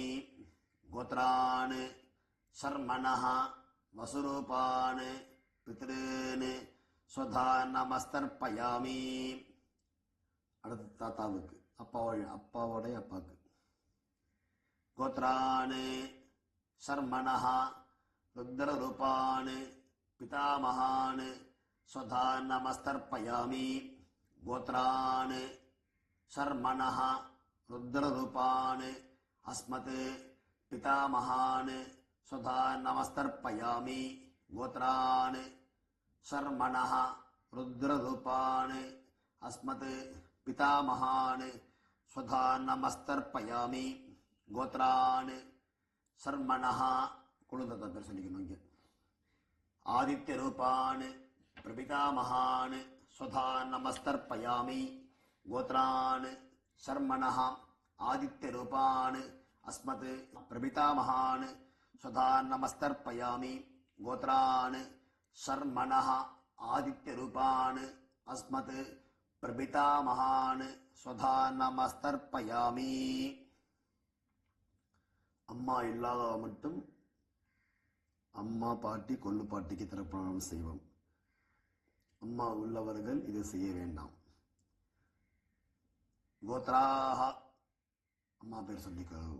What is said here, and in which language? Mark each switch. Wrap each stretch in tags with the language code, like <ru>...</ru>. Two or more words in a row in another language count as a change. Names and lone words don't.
<sa>கோத்ரான் சர்மணஹ வசுரூபான் பித்ரீன் சதா நமஸ்தர்ப்பயாமி.</sa> <ta>அடுத்து தாத்தாவுக்கு, அப்பாவோடைய அப்பாவுக்கு.</ta> <sa>கோத்ரான் சர்மணஹ ருத்ரரூபான் பிதாமகான் ஸ்வதா நமஸ்தர்ப்பயாமி. கோத்ரான் சர்மணஹ ருத்ரரூபான் அஸ்மத் பிதாமகான் ஸ்வதா நமஸ்தர்ப்பயாமி. கோத்ரான் சர்மணஹ ருத்ரரூபான் அஸ்மத் பிதாமகான் ஸ்வதா நமஸ்தர்ப்பயாமி. கோத்ரான் சர்மணஹ</sa> <ta>குழுந்தத்தை பேர் சொல்லிக்கணும்.</ta> <sa>இங்கே ஆதித்ய ரூபான் பிரபிதாமகான் ஸ்வதா நமஸ்தர்ப்பயாமி. கோத்ரான் சர்மணஹ ஆதித்ய ரூபான் அஸ்மத் பிரபிதாமகான் स्वधा नमस्तर्पयामि गोत्रान् शर्मणः आदित्यरूपान् अस्मत् प्रपितामहान् स्वधा नमस्तर्पयामि.</sa> <ta>அம்மா இல்லாதவ மட்டும் அம்மா பாட்டி கொள்ளு பாட்டிக்கு தர்ப்பணம் செய்வோம். அம்மா உள்ளவர்கள் இதை செய்ய வேண்டாம். கோத்ராஹ அம்மா பேர் சொல்லிக்கணும்.</ta>